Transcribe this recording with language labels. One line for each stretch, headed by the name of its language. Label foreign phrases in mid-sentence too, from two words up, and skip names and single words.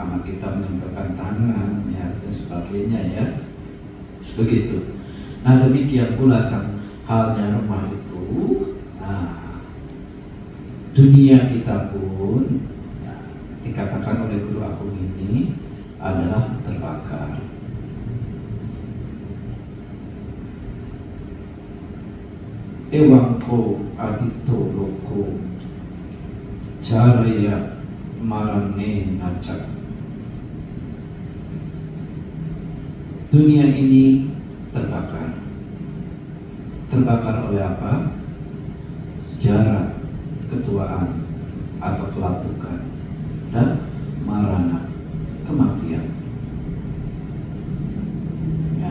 Indonesian: Anak kita menempelkan tangan ya, dan sebagainya ya. Begitu. Nah, demikian pula halnya rumah itu. Dunia kita pun ya, dikatakan oleh guru agung ini adalah terbakar.
Pali: Ewangko adito loko jaraya marane naca.
Indonesian: Dunia ini terbakar. Terbakar oleh apa? Sejarah, ketuaan atau kelapukan, dan marana, kematian ya.